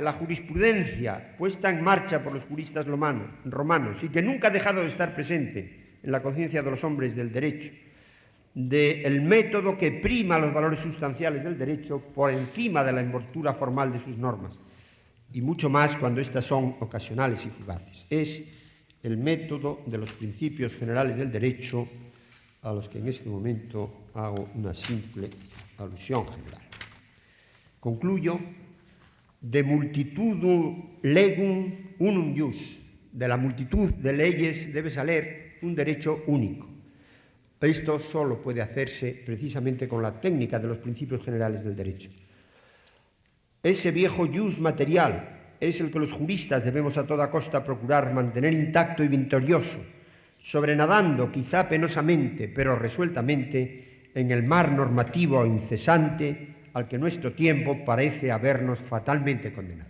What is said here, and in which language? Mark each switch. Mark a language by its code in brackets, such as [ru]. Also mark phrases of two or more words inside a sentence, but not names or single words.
[es] la jurisprudencia puesta en marcha por los juristas romanos y que nunca ha dejado de estar presente en la conciencia de los hombres del derecho, del método que prima los valores sustanciales del derecho por encima de la envoltura formal de sus normas, y mucho más cuando éstas son ocasionales y fugaces. Es el método de los principios generales del derecho a los que en este momento hago una simple alusión general. [la] Concluyo: de multitudum legum unum ius, [es] de la multitud de leyes debe salir un derecho único. Esto solo puede hacerse precisamente con la técnica de los principios generales del derecho. Ese viejo ius material es el que los juristas debemos a toda costa procurar mantener intacto y victorioso, sobrenadando quizá penosamente, pero resueltamente, en el mar normativo incesante al que nuestro tiempo parece habernos fatalmente condenado.